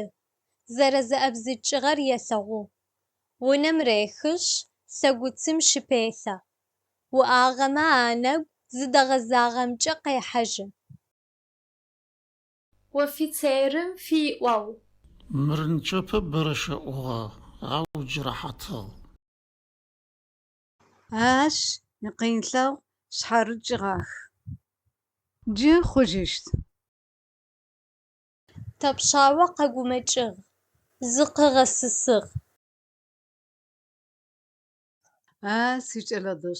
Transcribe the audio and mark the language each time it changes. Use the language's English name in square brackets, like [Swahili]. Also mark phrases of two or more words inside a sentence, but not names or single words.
[Adyghe] Zereze'ebzıç'ığer yêlheğu. Vunem rêxışs, lhegutsım şıpêlhe. Vu'ağeme anegu zıdeğezağemç'e khêhejı. Vofitsêrım fi'uau. Mırınç'ıpı bırışı'uğa, au cırahatıl. Ащ икъинлъэгъу шъхьарыкӏыгъэх. Джы хъужьыщт. Тапшъао къэгумэкӏыгъ. Зыкъыгъэсысыгъ. Сикӏэлэдышъ.